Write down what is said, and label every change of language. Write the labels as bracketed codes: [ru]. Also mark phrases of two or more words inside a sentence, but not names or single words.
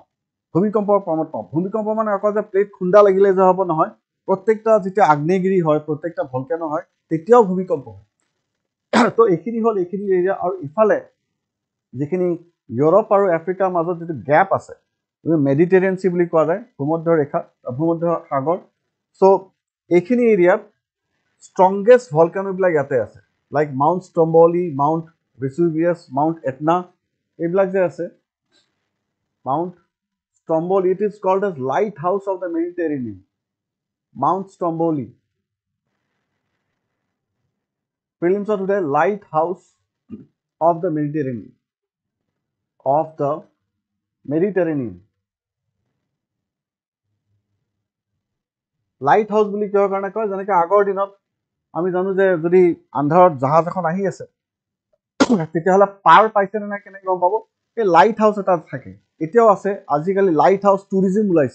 [as] ভূমিকম্পৰ ফৰ্মত পাওঁ ভূমিকম্প মানে অকল যে প্লেট খুন্দা লাগিলে যে হ'ব নহয় প্ৰত্যেকটা যেতিয়া আগ্নেয়গিৰি হয় প্ৰত্যেকটা ভলকেনো হয় তেতিয়াও ভূমিকম্প হয় তো এইখিনি হ'ল এইখিনি এৰিয়া আৰু ইফালে যিখিনি ইউৰোপ আৰু আফ্ৰিকাৰ মাজত যিটো গেপ আছে [en] Mediterranean Sea [as] বুলি কোৱা যায় ভূমধ্য সাগৰ চ' এইখিনি এৰিয়াত [en] strongest volcano [as] বিলাক ইয়াতে আছে, [en] like Mount Stromboli, Mount Vesuvius, Mount Etna, [as] এইবিলাক যে আছে, [en] Mount Stromboli, it is called as lighthouse of the Mediterranean. Mount Stromboli, prelims of today, lighthouse of the Mediterranean, of the Mediterranean. light house [as] বুলি কিহৰ কাৰণে কয়, যেনেকৈ আগৰ দিনত আমি জানো যে যদি আন্ধাৰত জাহাজ এখন আহি আছে তেতিয়াহ'লে পাৰ পাইছে নে নাই কেনেকৈ গম পাব, এই [en] light house [as] এটা থাকে, এতিয়াও আছে। আজিকালি [en] light house tourism [as] ওলাইছে।